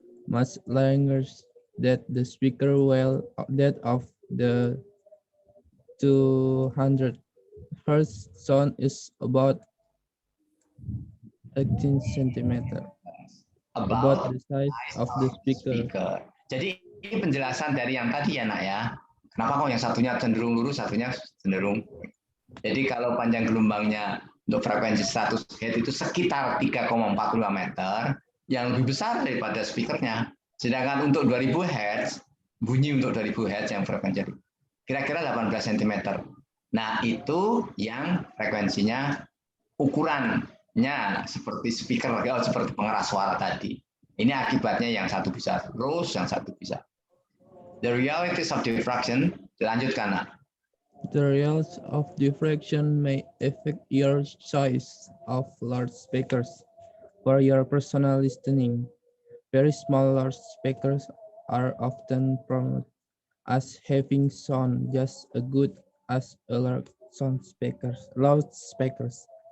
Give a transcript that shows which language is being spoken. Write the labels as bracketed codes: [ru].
[en] Much longer that the speaker well that of the 200 Hz sound is about 18 centimeter. About the size of the speaker. [id] Jadi ini penjelasan dari yang tadi ya nak ya. Kenapa kok yang satunya cenderung lurus, satunya cenderung. Jadi kalau panjang gelombangnya untuk frekuensi 100 Hz itu sekitar 3,45 meter, yang lebih besar daripada speakernya. Sedangkan untuk 2000 Hz, bunyi untuk 2000 Hz yang frekuensi kira-kira 18 cm. Nah itu yang frekuensinya ukurannya seperti speaker, seperti pengeras suara tadi. Ini akibatnya yang satu bisa terus, yang satu bisa. [en] The realities of diffraction, [id] dilanjutkan nak. [en] The results of diffraction may affect your choice of loudspeakers for your personal listening. Very small loudspeakers are often promoted as having sound just as good as a large loudspeakers.